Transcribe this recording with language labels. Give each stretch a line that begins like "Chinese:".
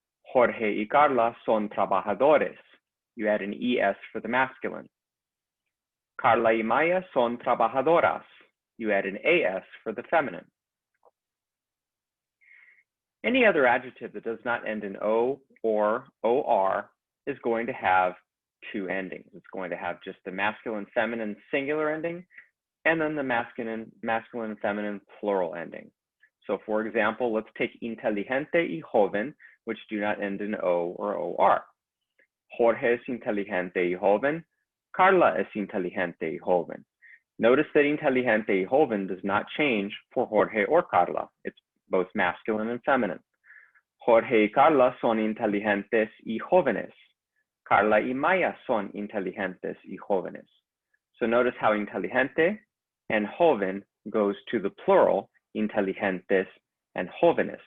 Spanish: Jorge y Carla son trabajadores.
English: You add an ES for the masculine.
Spanish: Carla y Maya son trabajadoras.
English: You add an AS for the feminine. Any other adjective that does not end in O or OR is going to have 2 endings. It's going to have just the masculine, feminine, singular ending, and then the masculine, feminine, plural ending. So for example, let's take inteligente y joven, which do not end in O or OR.
Spanish: Jorge es inteligente y joven. Carla es inteligente y joven.
English: Notice that inteligente y joven does not change for Jorge or Carla. It's both masculine and feminine.
Spanish: Jorge y Carla son inteligentes y jóvenes. Carla y Maya son inteligentes y jóvenes.
English: So notice how inteligente and joven goes to the plural, inteligentes and jóvenes.